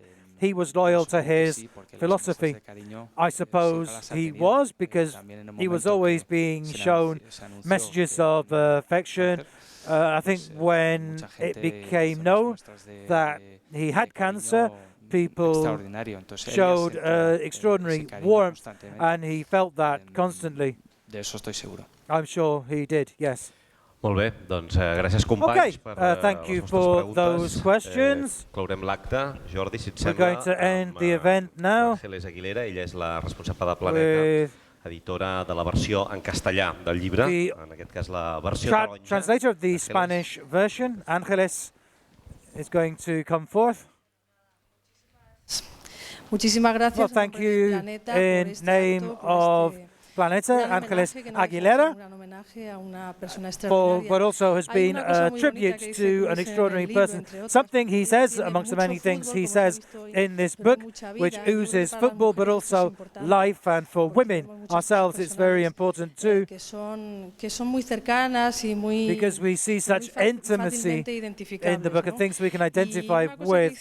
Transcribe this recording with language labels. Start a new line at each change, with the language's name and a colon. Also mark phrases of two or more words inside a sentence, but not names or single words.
English: He was loyal to his philosophy. I suppose he was, because he was always being shown messages of affection. I think when it became known that he had cancer, people showed extraordinary warmth, and he felt that constantly. I'm sure he did, yes.
Catalan: Molt bé, doncs gràcies companys per les nostres preguntes. Clourem l'acte. Jordi, si et sembla, amb Ángeles Aguilera, ella és la responsable de Planeta, editora de la versió en castellà del llibre, en aquest cas la versió taronja.
English: Translator of the Spanish version, Ángeles is going to come forth.
Spanish: Muchísimas gracias.
English: Well, thank you in name of Planeta, Ángeles Aguilera, for what also has been a tribute to an extraordinary person. Something he says, amongst the many things he says in this book, which oozes football, but also life, and for women ourselves it's very important too, because we see such intimacy in the book of things we can identify with.